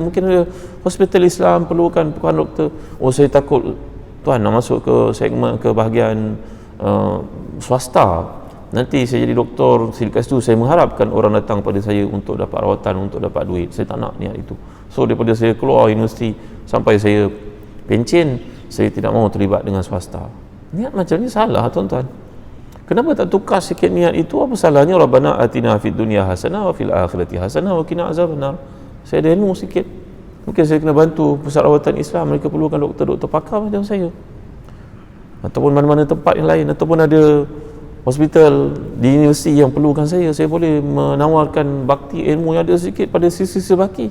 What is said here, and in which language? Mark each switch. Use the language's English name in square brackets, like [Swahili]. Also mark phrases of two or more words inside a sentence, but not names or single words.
[Malay] Mungkin ada hospital Islam perlukan doktor. Oh, saya takut tuan nak masuk ke segmen, ke bahagian swasta, nanti saya jadi doktor, selepas itu saya mengharapkan orang datang pada saya untuk dapat rawatan, untuk dapat duit. Saya tak nak niat itu. So daripada saya keluar universiti sampai saya pencen, saya tidak mahu terlibat dengan swasta. Niat macam ni salah, tuan-tuan. Kenapa tak tukar sikit niat itu? Apa salahnya? [Arabic] ربنا آتنا في الدنيا حسنة وفي الآخرة حسنة وقنا عذاب النار. [Malay] Saya ada ilmu sikit, mungkin saya kena bantu pusat rawatan Islam, mereka perlukan doktor-doktor pakar macam saya, ataupun mana-mana tempat yang lain, ataupun ada hospital di universiti yang perlukan saya boleh menawarkan bakti ilmu yang ada sikit pada sisi-sisi baki.